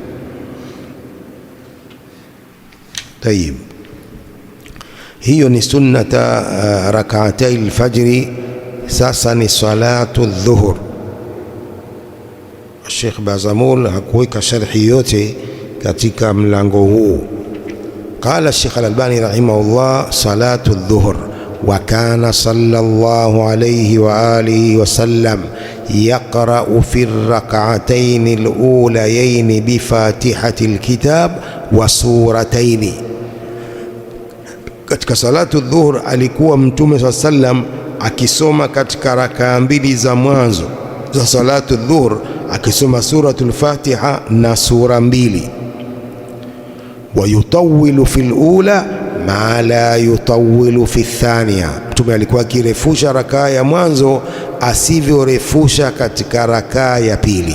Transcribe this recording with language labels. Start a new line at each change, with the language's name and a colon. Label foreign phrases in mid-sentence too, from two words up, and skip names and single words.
Swahili: Tayib, hiyo ni
Arabic: سنة ركعتي الفجر.
Swahili: Sasa ni
Arabic: صلاة الظهر.
Swahili: Sheikh Bazamul hakuweka sharhi yote katika mlango huu.
Arabic: قال الشيخ الألباني رحمه الله صلاة الظهر وكان صلى الله عليه وآله وسلم يقرأ في الركعتين الأوليين بفاتحة الكتاب وسورتين.
Swahili: Katika
Arabic: صلاة الظهر
Swahili: alikuwa Mtume
Arabic: صلى الله عليه وسلم
Swahili: akisoma katika rakaa mbili za mwanzo za
Arabic: صلاة الظهر,
Swahili: akisoma suratul Fatiha na sura mbili.
Arabic: ويطيل في الأولى ما لا يطيل في الثانية,
Swahili: Mtume alikuwa akirefusha rakaa ya mwanzo asivyorefusha katika rakaa ya pili.